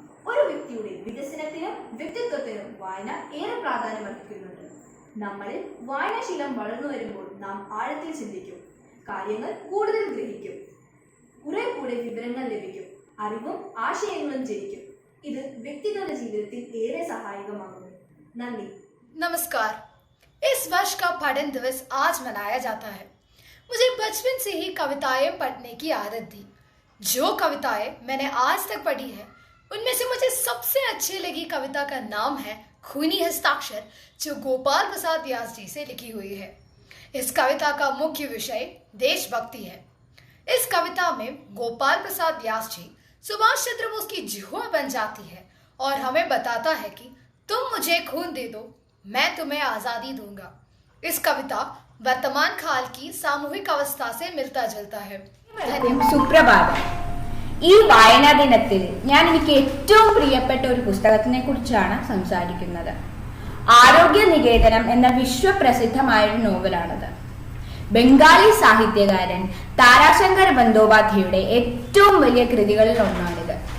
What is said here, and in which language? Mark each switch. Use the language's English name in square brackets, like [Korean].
[Malayalam] ഒരു വ്യക്തിയുടെ വികസനത്തിനും വ്യക്തിത്വത്തിനും വായന ഏറെ പ്രാധാന്യമർഹിക്കുന്നുണ്ട്. നമ്മളിൽ വായനാശീലം വളർന്നു വരുമ്പോൾ നാം ആഴത്തിൽ ചിന്തിക്കും, കാര്യങ്ങൾ കൂടുതൽ ഗ്രഹിക്കും, കുറെ കൂടെ വിവരങ്ങൾ ലഭിക്കും, അറിവും ആശയങ്ങളും ജനിക്കും. ഇത് വ്യക്തിഗത ജീവിതത്തിൽ ഏറെ സഹായകമാകുന്നു. നന്ദി. [Hindi] नमस्कार। इस वर्ष का पठन दिवस आज मनाया जाता है। मुझे बचपन से ही कविताएं पढ़ने की आदत थी। जो कविताएं मैंने आज तक पढ़ी है उनमें से मुझे सबसे अच्छी लगी कविता का नाम है खूनी हस्ताक्षर, जो गोपाल प्रसाद व्यास जी से लिखी हुई है। इस कविता का मुख्य विषय देशभक्ति है। इस कविता में गोपाल प्रसाद व्यास जी सुभाष चंद्र बोस की जुआ बन जाती है और हमें बताता है कि तुम मुझे खून दे दो, मैं तुम्हें आज़ादी दूंगा। इस कविता वर्तमान काल की सामूहिक अवस्था से मिलता जुलता है। [Malayalam] സുപ്രഭാതം. ഈ വായനാ ദിനത്തിൽ ഞാൻ എനിക്ക് ഏറ്റവും പ്രിയപ്പെട്ട ഒരു പുസ്തകത്തിനെ കുറിച്ചാണ് സംസാരിക്കുന്നത്. ആരോഗ്യ നികേതനം എന്ന വിശ്വപ്രസിദ്ധമായ ഒരു നോവലാണത്. ബംഗാളി സാഹിത്യകാരൻ താരാശങ്കർ ബന്ദോപാധ്യായയുടെ ഏറ്റവും വലിയ കൃതികളിൽ ഒന്നാണിത്.